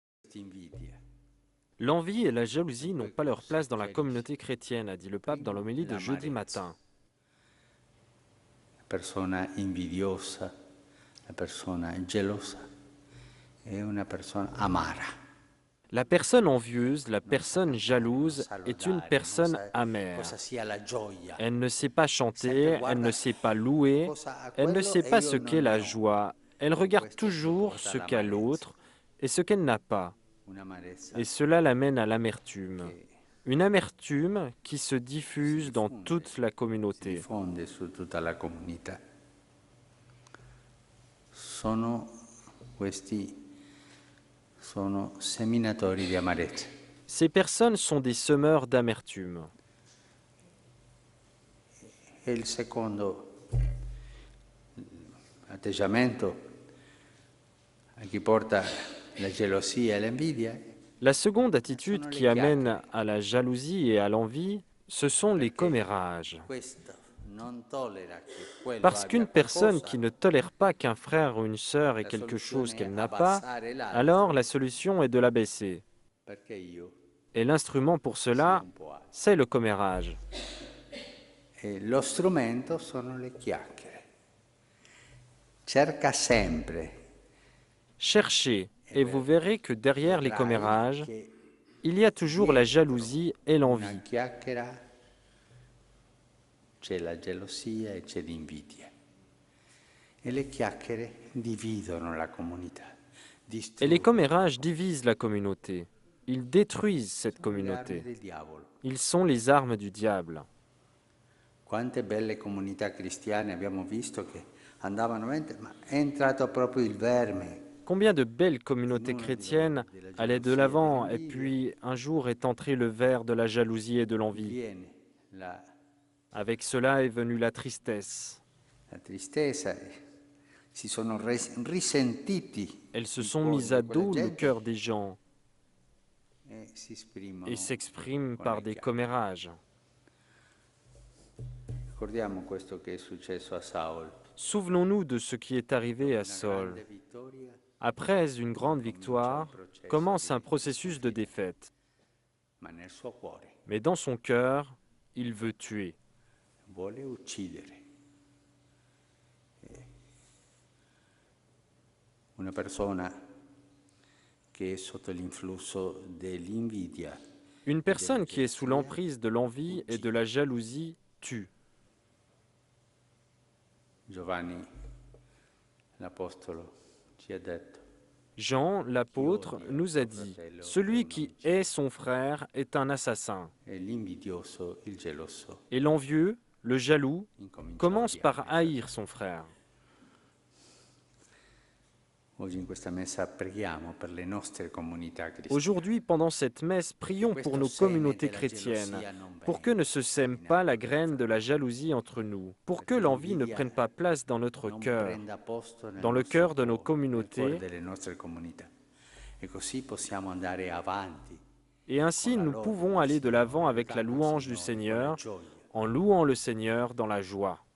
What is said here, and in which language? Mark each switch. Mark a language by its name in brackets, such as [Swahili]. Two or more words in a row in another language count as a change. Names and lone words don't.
[French] L'envie et la jalousie n'ont pas leur place dans la communauté chrétienne, a dit le pape dans l'homélie de jeudi matin. [Italian] La persona invidiosa, la persona gelosa è una persona amara. [French] La personne envieuse, la personne jalouse est une personne amère. Elle ne sait pas chanter, elle ne sait pas louer, elle ne sait pas ce qu'est la joie. Elle regarde toujours ce qu'a l'autre et ce qu'elle n'a pas. Et cela l'amène à l'amertume. Une amertume qui se diffuse dans toute la communauté. [Italian] Sono seminatori di amarezza. [French] Ces personnes sont des semeurs d'amertume. [Italian] E il secondo atteggiamento a chi porta la gelosia e l'invidia. [French] La seconde attitude qui amène à la jalousie et à l'envie, ce sont les commérages. Parce qu'une personne qui ne tolère pas qu'un frère ou une sœur ait quelque chose qu'elle n'a pas, alors la solution est de l'abaisser. Et l'instrument pour cela, c'est le commérage. [Italian] Lo strumento sono le chiacchiere. Cerca sempre. [French] Cherchez, et vous verrez que derrière les commérages, il y a toujours la jalousie et l'envie. [Italian] C'è la gelosia e c'è l'invidia. E le chiacchiere dividono la comunità. [French] Et les commérages divisent la communauté. Ils détruisent cette communauté. Ils sont les armes du diable. [Italian] Quante belle comunità cristiane abbiamo visto che andavano, ma è entrato proprio il verme. [French] Combien de belles communautés chrétiennes allaient de l'avant et puis un jour est entré le ver de la jalousie et de l'envie. Avec cela est venue la tristesse. [Italian] La tristezza, si sono risentiti. [French] Elles se sont mises à dos le cœur des gens et s'expriment par des commérages. Souvenons-nous de ce qui est arrivé à Saul. Après une grande victoire, commence un processus de défaite. Mais dans son cœur, il veut tuer. [Italian] Una persona che è sotto l'influsso dell'invidia. [French] Une personne qui est sous l'emprise de l'envie et de la jalousie tue. [Italian] Giovanni l'Apostolo ci ha detto. [French] Jean, l'apôtre, nous a dit, « Celui qui hait son frère est un assassin. » Et l'envieux, le jaloux, commence par haïr son frère. Aujourd'hui, pendant cette messe, prions pour nos communautés chrétiennes, pour que ne se sème pas la graine de la jalousie entre nous, pour que l'envie ne prenne pas place dans notre cœur, dans le cœur de nos communautés, et ainsi nous pouvons aller de l'avant avec la louange du Seigneur, en louant le Seigneur dans la joie.